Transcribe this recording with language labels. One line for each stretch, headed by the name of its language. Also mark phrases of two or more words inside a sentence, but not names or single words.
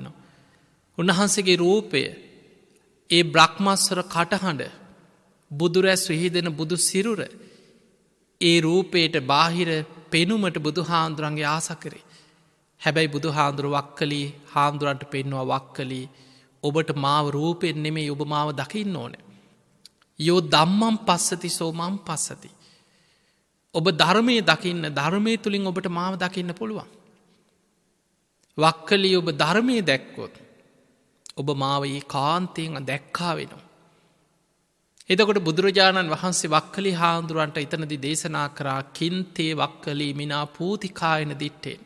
Sinhala: උන්වහන්සේගේ රූපය ඒ බ්‍රහ්මස්වර කටහඬ බුදුරැස් විහිදෙන බුදු සිරුර ඒ රූපයට බාහිර පෙනුමට බුදු හාමුදුරන්ගේ ආස කරේ. හැබැයි බුදු හාමුදුරුව වක්කලි හාමුදුරන්ට පෙන්වා වක්කලි ඔබට මාව රූපෙන් නෙමේ ඔබ මාව දකින්න ඕන.
Pali: යෝ දම්මම් පස්සති සෝමම් පස්සති.
Sinhala: ඔබ ධර්මය දකින්න ධර්මය තුළින් ඔබට මාව දකින්න පුළුවන්. වක්කලි ඔබ ධර්මය දැක්කොත් ඔබ මාව ඒ කාන්තයෙන් දැක්කා වෙනවා. එතකොට බුදුරජාණන් වහන්සේ වක්කලි හාමුදුරුවන්ට එතනදි දේශනා කරා
Pali: කින්තේ වක්කලි මිනා පූතිකායන දිට්ටෙන්.